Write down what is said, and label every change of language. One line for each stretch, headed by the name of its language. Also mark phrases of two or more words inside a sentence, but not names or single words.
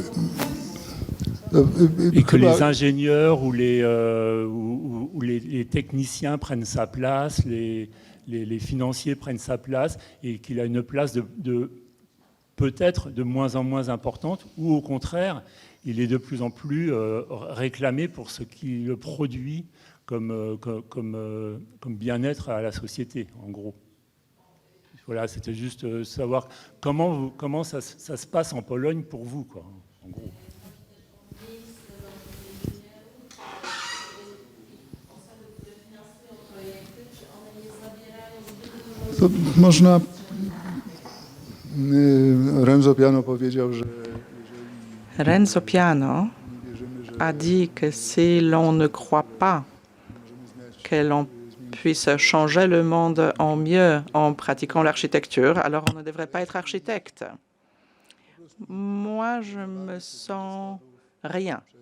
French: Et que les ingénieurs ou les techniciens prennent sa place, les financiers prennent sa place, et qu'il a une place peut-être de moins en moins importante, ou au contraire, il est de plus en plus réclamé pour ce qu'il produit comme bien-être à la société, en gros. Voilà, c'était juste savoir comment ça se passe en Pologne pour vous, quoi, en gros.
Polish: To można... Renzo Piano powiedział, że...
French: Renzo Piano a dit que si l'on ne croit pas que l'on puisse changer le monde en mieux en pratiquant l'architecture, alors on ne devrait pas être architecte. Moi, je me sens rien.